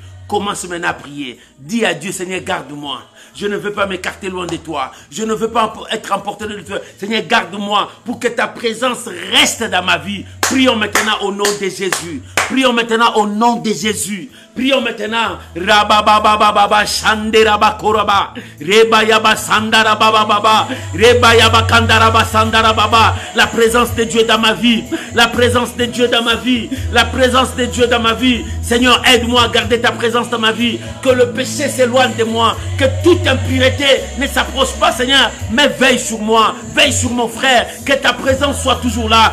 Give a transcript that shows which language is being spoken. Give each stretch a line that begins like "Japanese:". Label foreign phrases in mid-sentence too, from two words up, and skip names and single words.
French: Commence maintenant à prier. Dis à Dieu, Seigneur, garde-moi. Je ne veux pas m'écarter loin de toi. Je ne veux pas être emporté de toi. Seigneur, garde-moi pour que ta présence reste dans ma vie. Prions maintenant au nom de Jésus. Prions maintenant au nom de Jésus. Prions maintenant. Rabababababa shanderaba koraba. Rebayaba sandaraba baba. Rebayaba kandaraba sandaraba. La présence de Dieu dans ma vie. La présence de Dieu dans ma vie. La présence de Dieu dans ma vie. Seigneur, aide-moi à garder ta présence dans ma vie. Que le péché s'éloigne de moi. Que toute impureté ne s'approche pas, Seigneur. Mais veille sur moi. Veille sur mon frère. Que ta présence soit toujours là.